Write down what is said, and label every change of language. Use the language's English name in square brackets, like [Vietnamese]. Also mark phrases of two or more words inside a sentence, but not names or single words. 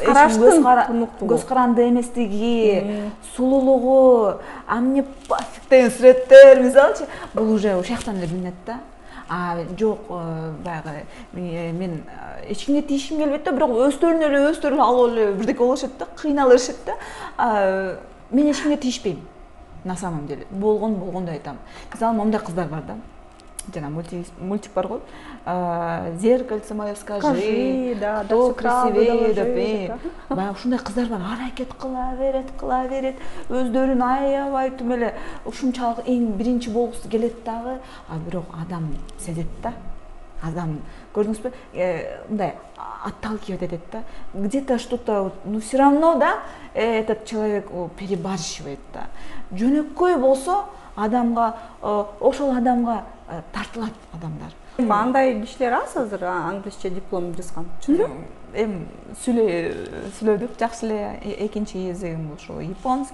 [Kyrgyz] каранды эместиги, сулуулугу, амне пофиг деген сүрөттөр, мисалычы, бул уже ошол эле билинет да. Жок, баягы мен эчкимге тийишим келбейт да, бирок өздөрүнө алып эле бирдеке болушат да, кыйналышат да. Мен эчкимге тийишпейм. [Russian] На самом деле [Kyrgyz] болгондой айтам. Мисалы, момундай кыздар бар да. Жана мультик бар го. [Russian] Зеркальце мое скажи, да, кто красивее [Kyrgyz] деп. Баягы ушундай кыздар бар, аракет кыла берет, өздөрүн аябай түм эле ушунчалык эң биринчи болгусу келет дагы, бирок адам сезет да. Адам, көрдүңүзбү? Мындай отталкивает этет да. [Russian] Где-то что-то, все равно, да, этот человек перебарщивает да. [Kyrgyz] Жөнөкөй болсо, адамга, ошол адамга тартылат адамдар. Андай кишилер аз азыр англисче диплом жазган. Эми сүйлөдүк, жакшы эле. Экинчи языгым ошо японский.